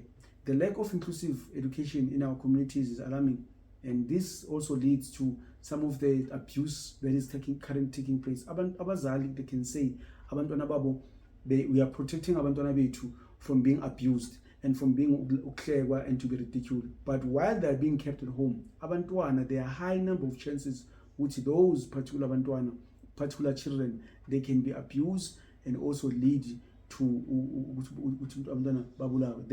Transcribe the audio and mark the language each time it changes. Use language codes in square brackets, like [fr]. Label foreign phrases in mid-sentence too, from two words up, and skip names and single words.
[en] The lack of inclusive education in our communities is alarming, and this also leads to some of the abuse that is currently taking place. Abazali, they can say, [nd] abantwana babo, [en] we are protecting [nd] abantwana bethu [en] from being abused and from being uklekwa and to be ridiculed. But while they are being kept at home, abantwana, there are high number of chances which those particular children, they can be abused and also lead to babulawa.